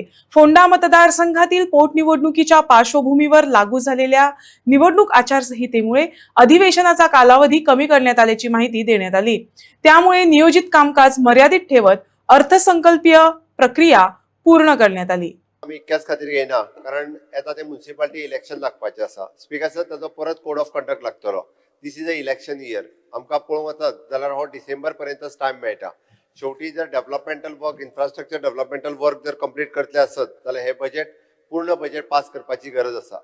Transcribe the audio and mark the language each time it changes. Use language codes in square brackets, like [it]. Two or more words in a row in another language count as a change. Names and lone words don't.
[mr] फोंडा मतदारसंघातील पोटनिवडणुकीच्या पार्श्वभूमीवर लागू झालेल्या निवडणूक आचारसंहितेमुळे अधिवेशनाचा कालावधी कमी करण्यात आल्याची माहिती देण्यात आली. त्यामुळे नियोजित कामकाज मर्यादित ठेवत अर्थसंकल्पीय प्रक्रिया पूर्ण करण्यात आली. [kok] आम्ही इतक्याच खातीर घेयना कारण आता ते [en] municipality election [kok] लागपाचें आसा. [en] Speaker sir [kok] ताजो परत [en] code of conduct [kok] लागतलो. [en] This is a election year. [kok] आमकां पळोवंक वचत जाल्यार हो डिसेंबर पर्यंतच टायम मेळटा. शेवटी जर [en] developmental work, infrastructure developmental work [kok] जर कंप्लीट करतले आसत जाल्यार हे बजेट पूर्ण बजेट पास करपाची गरज आसा.